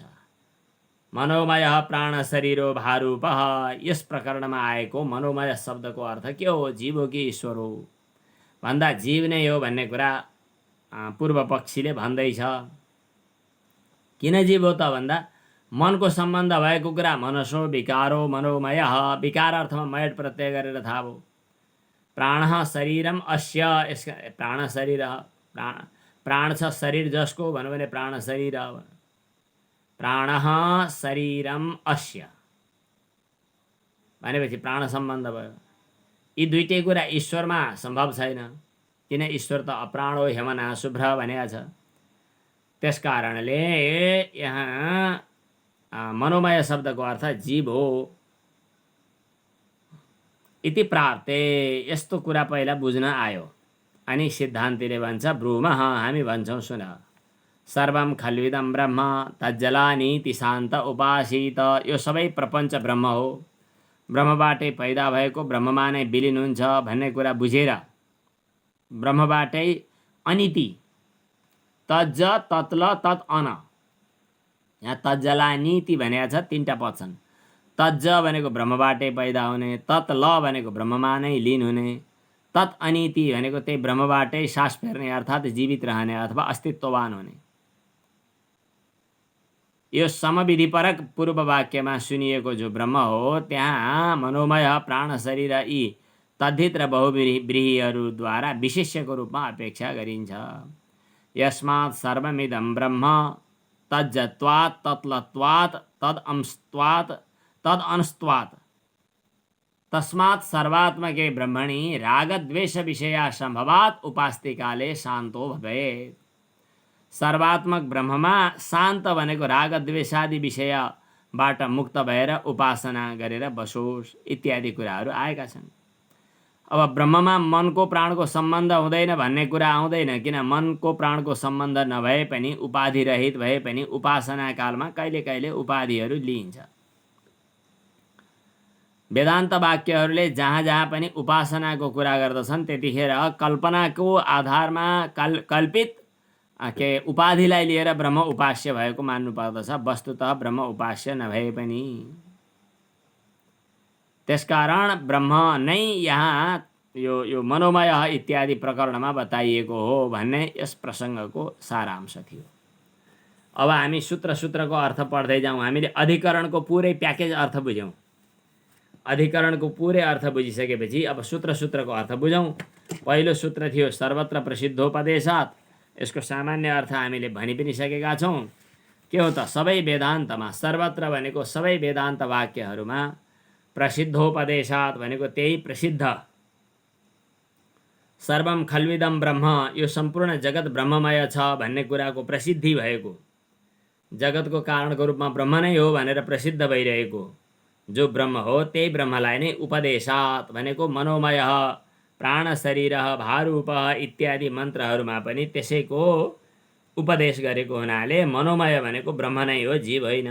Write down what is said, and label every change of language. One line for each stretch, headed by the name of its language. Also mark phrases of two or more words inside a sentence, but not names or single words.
Sanskrit: मनोमय प्राण शरीरो भारूपः,
Nepali: यस प्रकरणमा आएको मनोमय शब्दको अर्थ के हो? जीव हो कि ईश्वर हो भन्दा जीव नै हो भन्ने कुरा पूर्व पक्षीले भन्दैछ। किन जीव हो त भन्दा मनको सम्बन्ध भएको कुरा
Sanskrit: मनसो विकारो मनोमय,
Nepali: विकार अर्थमा मयट प्रत्यय गरेर थाहा भयो।
Sanskrit: प्राण शरीरम अस्य,
Nepali: यसका प्राण शरीर, प्राण छ शरीर जसको भन्यो भने प्राण शरीर,
Sanskrit: प्राण शरीरम अस्य
Nepali: भनेपछि प्राण सम्बन्ध भयो। यी दुईटै कुरा ईश्वरमा सम्भव छैन, किन ईश्वर त अप्राण हो,
Sanskrit: हेमना शुभ्र
Nepali: भनेको छ। त्यसकारणले यहाँ मनोमय शब्दको अर्थ जीव हो
Sanskrit: इति प्राप्ते।
Nepali: यस्तो कुरा पहिला बुझ्न आयो। अनि सिद्धान्तिले भन्छ ब्रूमः, हामी भन्छौँ सुन।
Sanskrit: सर्वं खल्विदं ब्रह्म तज्जलानीति शान्त उपासित।
Nepali: यो सबै प्रपञ्च ब्रह्म हो, ब्रह्मबाटै पैदा भएको, ब्रह्ममा नै विलिन हुन्छ भन्ने कुरा बुझेर ब्रह्मबाटै अनिति तज तत्ल तत् अन, यहाँ तज्जलानीति भनेको छ, तीनटा पद छन्। तज भनेको ब्रह्मबाटै पैदा हुने, तत् ल भनेको ब्रह्ममा नै लीन हुने, तत् अनिति भनेको त्यही ब्रह्मबाटै सास फेर्ने अर्थात् जीवित रहने अथवा अस्तित्ववान हुने। यो समविधिपरक पूर्व वाक्यमा सुनिएको जो ब्रह्म हो त्यहाँ मनोमय प्राण शरीर यी तद्धित र बहुव्रीहिहरूद्वारा विशेष्यको रूपमा अपेक्षा गरिन्छ।
Sanskrit: यस्मात् सर्वमिदं ब्रह्म तज्जत्वात् तत्लत्वात् तदंस्त्वात् तदंस्त्वात् तस्मात् सर्वात्मके ब्रह्मणि रागद्वेष विषया संभवात् उपास्तिकाले शान्तो भवेत्।
Nepali: सर्वात्मक ब्रह्ममा शान्त भनेको रागद्वेषादि विषयबाट मुक्त भएर उपासना गरेर बसोस् इत्यादि कुराहरू आएका छन्। अब ब्रह्ममा मनको प्राणको सम्बन्ध हुँदैन भन्ने कुरा आउँदैन, किन मनको प्राणको सम्बन्ध नभए पनि उपाधि रहित भए पनि उपासना कालमा कहिले कहिले उपाधिहरू लिइन्छ। वेदान्त वाक्यहरूले जहाँ जहाँ पनि उपासनाको कुरा गर्दछन् त्यतिखेर कल्पनाको आधारमा कल्पित के उपाधिलाई लिएर ब्रह्म उपास्य भएको मान्नु पर्दछ, वस्तुतः ब्रह्म उपास्य नभए पनि। त्यसकारण ब्रह्म नै यहाँ यो मनोमय इत्यादि प्रकरणमा बताइएको हो भन्ने यस प्रसङ्गको सारांश थियो। अब हामी सूत्रको अर्थ पढ्दै जाउँ। हामीले अधिकरणको पुरै प्याकेज अर्थ बुझ्यौँ। अधिकरणको पुरै अर्थ बुझिसकेपछि अब सूत्रको अर्थ बुझौँ। पहिलो सूत्र थियो
Sanskrit: सर्वत्र प्रसिद्धोपदेशात्।
Nepali: यसको सामान्य अर्थ हामीले भनि पनि सकेका छौँ। के हो त? सबै वेदान्तमा सर्वत्र भनेको सबै वेदान्त वाक्यहरूमा, प्रसिद्धोपदेशात् भनेको त्यही प्रसिद्ध,
Sanskrit: सर्वम खल्विदम ब्रह्म,
Nepali: यो सम्पूर्ण जगत ब्रह्ममय छ भन्ने कुराको प्रसिद्धि भएको, जगतको कारणको रूपमा ब्रह्म नै हो भनेर प्रसिद्ध भइरहेको जो ब्रह्म हो त्यही ब्रह्मलाई नै उपदेशात् भनेको मनोमय, प्राण शरीर भारूप इत्यादि मन्त्रहरूमा पनि त्यसैको उपदेश गरेको हुनाले मनोमय भनेको ब्रह्म नै हो, जीव होइन।